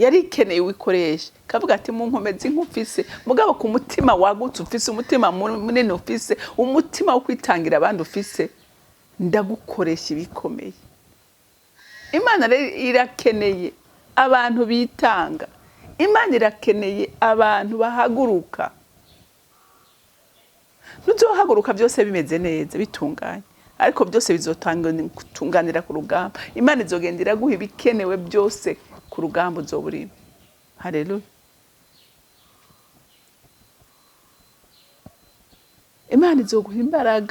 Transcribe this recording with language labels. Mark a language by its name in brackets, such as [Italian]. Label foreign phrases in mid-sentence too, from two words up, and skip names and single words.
[Rundi] yari ikeneye wikoresha kavuga ati mu nkomezi nk'ufise mugabo ku mutima wagutse ufise umutima munini ufise umutima wo kwitangira abandi ufise ndagukoresha ibikomeye. Imana irakeneye abantu bitanga. Imana irakeneye abantu bahaguruka. Ntuzohaguruka byose bimeze neza bitunganye, ariko byose bizotunganira ku rugamba. Imana izogendera guha ibikenewe byose ku rugamba uzoburimo. Haleluya. Imana izoguha imbaraga.